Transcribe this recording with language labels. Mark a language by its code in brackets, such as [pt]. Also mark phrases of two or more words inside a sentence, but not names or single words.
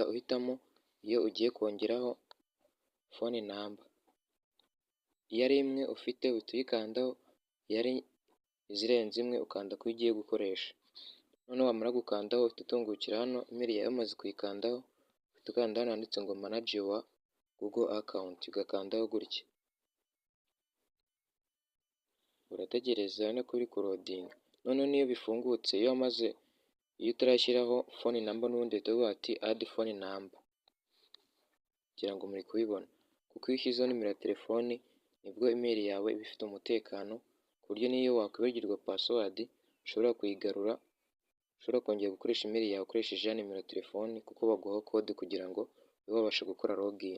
[rw] uhitamo iyo ugiye kongeraho [en] phone number, [rw] iyo ari imwe ufite uhita uyikandaho, iyo ari izirenze imwe ukanda ku yo ugiye gukoresha, noneho wamara gukandaho uhita utungukira hano email yawe wamaze kuyikandaho, uhita ukanda hano handitse ngo [en] manage your Google account, [rw] ugakandaho gutya, urategereza urabona ko biri kurodinga, noneho niyo bifungutse iyo utarashyiraho phone number n'ubundi uhita uvuga ati [en] add phone number, [rw] kugira ngo muri kubibona, kuko iyo ushyizeho nimero ya telefoni nibwo email yawe iba ifite umutekano, ku buryo niyo wakwibagirwa password ushobora kuyigarura, ushobora kongera gukoresha email yawe ukoresheje ya nimero ya telefoni, kuko baguha code kugira ngo ube wabasha gukora login.